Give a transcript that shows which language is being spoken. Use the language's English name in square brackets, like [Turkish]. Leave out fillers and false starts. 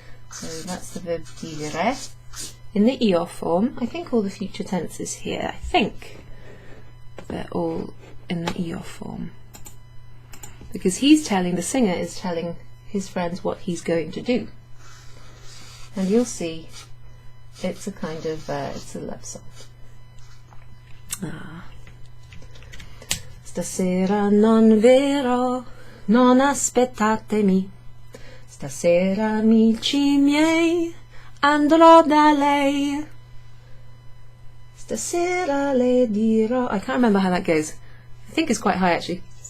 [English] So that's the verb dire. In the io form, I think all the future tenses here, I think they're all in the io form. Because the singer is telling his friends what he's going to do. And you'll see it's a kind of, it's a love song. [Italian] Stasera non verrò, non aspettatemi. Stasera, amici miei, andrò da lei. Stasera le dirò. [English] I can't remember how that goes. I think it's quite high actually.